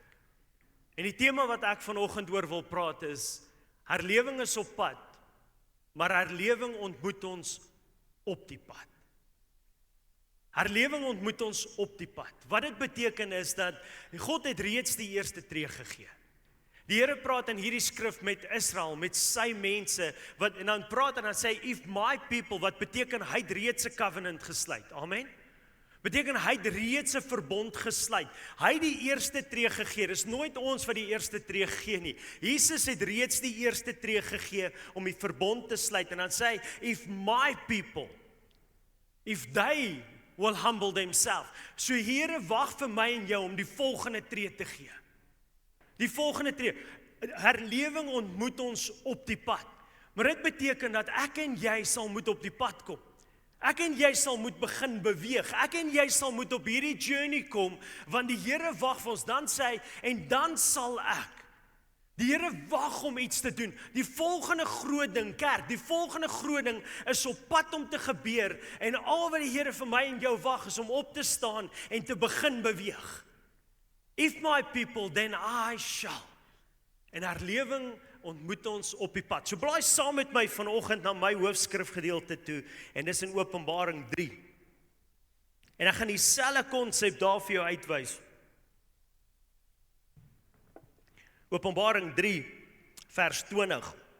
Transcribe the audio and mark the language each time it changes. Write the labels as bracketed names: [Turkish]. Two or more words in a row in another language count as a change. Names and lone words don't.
[Afrikaans] En die tema wat ek vanoggend oor wil praat is, herlewing is op pad, maar herlewing ontmoet ons op die pad. Herlewing ontmoet ons op die pad. Wat dit beteken is dat God het reeds die eerste tree gegee. Die Here praat in hierdie skrif met Israel, met sy mense, en dan praat en dan sê, [English] if my people, [Afrikaans] wat beteken hy het reeds 'n covenant gesluit. Amen. Beteken hy het reeds 'n verbond gesluit. Hy het die eerste tree gegee. Dis nooit ons wat die eerste tree gee nie. Jesus het reeds die eerste tree gegee om die verbond te sluit. En dan sê hy, [English] if my people, if they will humble themselves. [Afrikaans] So Here wag vir my en jou om die volgende tree te gee. Die volgende tree. Herlewing ontmoet ons op die pad. Maar dit beteken dat ek en jy sal moet op die pad kom. Ek en jy sal moet begin beweeg. Ek en jy sal moet op hierdie journey kom, want die Here wag vir ons. Dan sê hy, en dan sal ek. Die Here wag om iets te doen. Die volgende groot ding, kerk, die volgende groot ding is op pad om te gebeur. En al wat die Here vir my en jou wag is om op te staan en te begin beweeg. [English] If my people, then I shall. [Afrikaans] En herlewing ontmoet ons op die pad. So blaai saam met my vanoggend na my hoofskrifgedeelte toe, en dis in Openbaring 3. En ek gaan dieselfde konsep daar vir jou uitwys. Openbaring 3, vers 20.